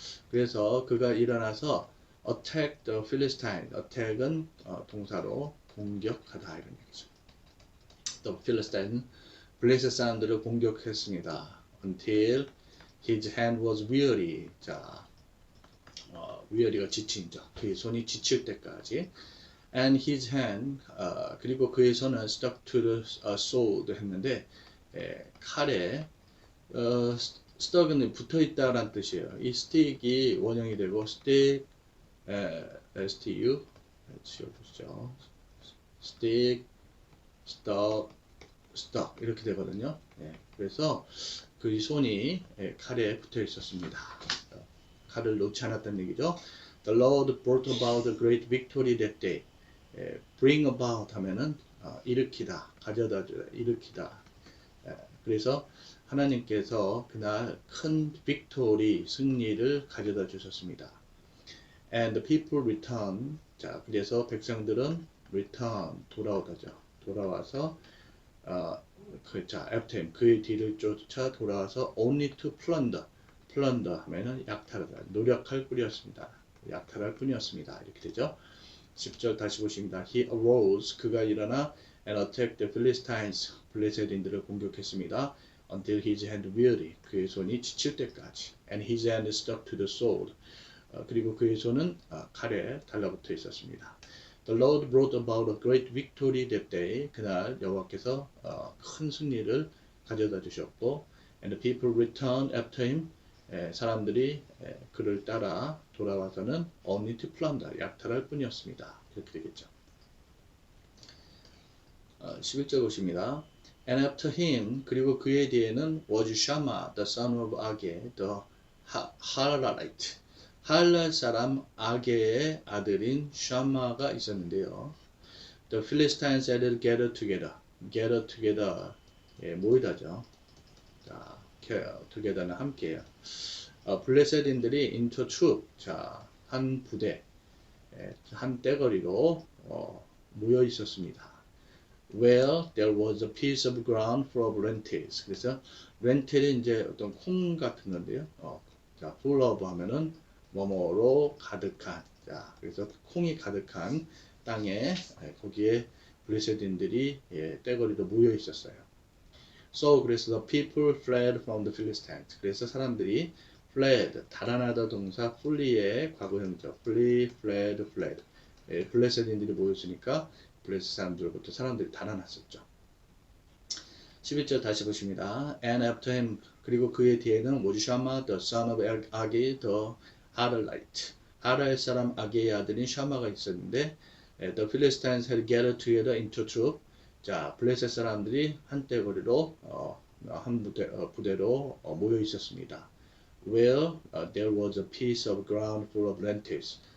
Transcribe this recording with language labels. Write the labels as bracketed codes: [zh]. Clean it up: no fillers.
[ko] 그래서 그가 일어나서 [en] attack the Philistine. [ko] attack은 동사로 공격하다 이런 얘기죠. [en] The Philistine, [ko] 블레셋 사람들을 공격했습니다. [en] until his hand was weary. [ko] 자, weary가 지친죠. 그의 손이 지칠 때까지. [en] And his hand, [ko] 그리고 그의 손은 [en] stuck to the sword [ko] 했는데 칼에 stuck은 붙어있다라는 뜻이에요. 이 stick이 원형이 되고 stick, stu, 지워보시죠. stick, stuck 이렇게 되거든요. 그래서 그 손이 칼에 붙어 있었습니다. 칼을 놓지 않았다는 얘기죠. [en] The Lord brought about a great victory that day. [ko] bring about 하면은 일으키다, 가져다주다, 일으키다. 그래서 하나님께서 그날 큰 빅토리, 승리를 가져다 주셨습니다. [en] And the people return. [ko] 자, 그래서 백성들은 return, 돌아오다죠. 돌아와서 자, [en] after him, [ko] 그의 뒤를 쫓아 돌아와서 [en] only to plunder. [ko] plunder 하면은 약탈하다, 노력할 뿐이었습니다. 약탈할 뿐이었습니다. 이렇게 되죠. 10절 다시 보십니다. [en] He arose, [ko] 그가 일어나 [en] and attacked the Philistines, [ko] 블레셋인들을 공격했습니다. [en] Until his hand weary, [ko] 그의 손이 지칠 때까지. [en] And his hand stuck to the sword, [ko] 그리고 그의 손은 칼에 달라붙어 있었습니다. [en] The Lord brought about a great victory that day. [ko] 그날 여호와께서 큰 승리를 가져다 주셨고, [en] and the people returned after him. [ko] 사람들이 그를 따라 돌아와서는 [en] only to plunder, [ko] 약탈할 뿐이었습니다. 이렇게 되겠죠. 11절 보십니다. [en] And after him, [ko] 그리고 그의 뒤에는 [en] was Shammah, the son of Agee, the Hararite. [ko] 할랄 사람 아게의 아들인 샤마가 있었는데요. [en] The Philistines had gathered together. Gather together, 모이다죠. [ko] 자, together는 함께해요. 블레셋인들이 [en] into troop, [ko] 자, 한 부대, 한 떼거리로 모여 있었습니다. [en] Where there was a piece of ground full of lentils. [ko] 그래서 렌틸이 이제 어떤 콩 같은 건데요. 자, full of 하면은 뭐뭐로 가득한, 자, 그래서 콩이 가득한 땅에 거기에 블레셋인들이 떼거리로 모여 있었어요. [en] So [ko] 그래서 [en] the people fled from the Philistines. [ko] 그래서 사람들이 fled 달아나다 동사 flee의 과거형이죠. [en] flee, fled, fled. [ko] 블레셋인들이 모였으니까 블레셋 사람들로부터 사람들이 달아났었죠. 11절 다시 보십니다. [en] And after him [ko] 그리고 그의 뒤에는 [en] 샤마 the son of 아기 the 하를라이트 [ko] 하랄 사람 아기의 아들인 샤마가 있었는데 [en] the Philistines had gathered together into troop. [ko] 자 블레셋 사람들이 한떼거리로 한 부대로 모여 있었습니다. [en] Where there was a piece of ground full of lentils.